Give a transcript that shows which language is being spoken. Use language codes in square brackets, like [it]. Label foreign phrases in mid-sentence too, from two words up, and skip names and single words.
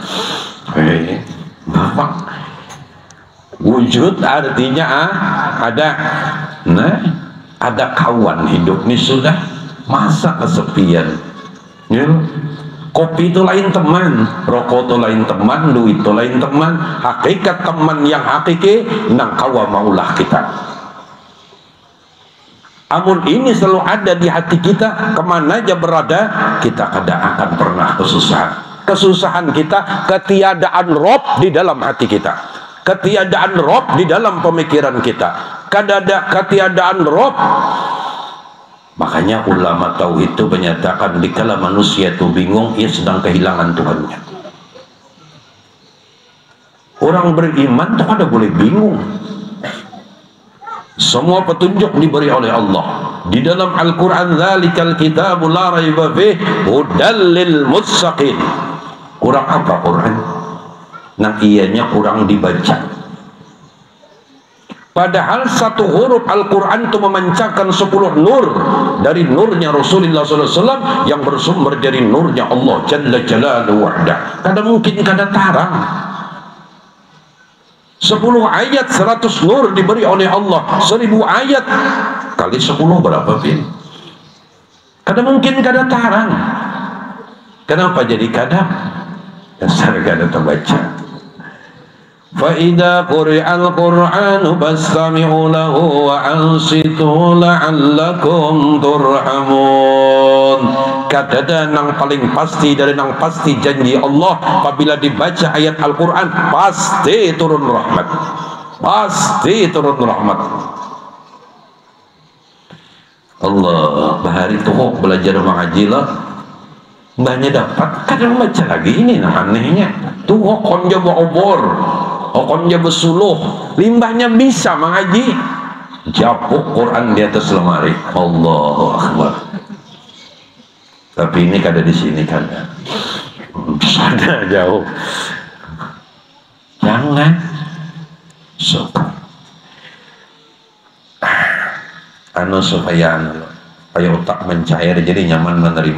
[id] Bapak wujud artinya ada, nah ada kawan hidup ini sudah, masa kesepian. Ya. Kopi itu lain teman, rokok itu lain teman, duit itu lain teman. [bjn] Hakikat teman yang hakiki nang kawa maulah kita. Amun ini selalu ada di hati kita, kemana aja berada kita kada akan pernah kesusahan. [id] kesusahan kita ketiadaan Rob di dalam hati kita, ketiadaan Rob di dalam pemikiran kita, ketiadaan Rob. Makanya ulama tauhid itu menyatakan dikala manusia itu bingung, ia sedang kehilangan Tuhannya. Orang beriman tak ada boleh bingung. Semua petunjuk diberi oleh Allah. Di dalam Al-Quran, [ar] ذلك الكتاب لا ريب فيه هدى للمتقين. [id] Kurang apa Quran? [bjn] Nang ianya kurang dibaca. Padahal satu huruf Al-Quran itu memancarkan 10 nur dari nurnya Rasulullah SAW yang bersumber dari nurnya Allah [ar] جل جلاله وحده. [bjn] Kada mungkin kada tarang. 10 ayat 100 nur diberi oleh Allah. 1000 ayat kali 10 berapa pin? Kada mungkin kada tarang. Kenapa jadi kada? Dasar kada terbaca. [ar] فَإِذَا قُرِئَ الْقُرْآنُ فَاسْتَمِعُوا لَهُ وَأَنصِتُوا لَعَلَّكُمْ تُرْحَمُونَ. [bjn] Kadada nang paling pasti dari nang pasti janji Allah, apabila dibaca ayat Al-Quran pasti turun rahmat, pasti turun rahmat. Allah bahari tuh belajar mengaji lah, banyak dapat kadang baca lagi ini nah anehnya tuh konja obor, konja besuluh, limbahnya bisa mengaji, japuk Quran di atas lemari. [ar] الله أكبر. [bjn] Tapi ini kada di sini kan, sana jauh. [id] Jangan, supaya otak mencair jadi nyaman menerima.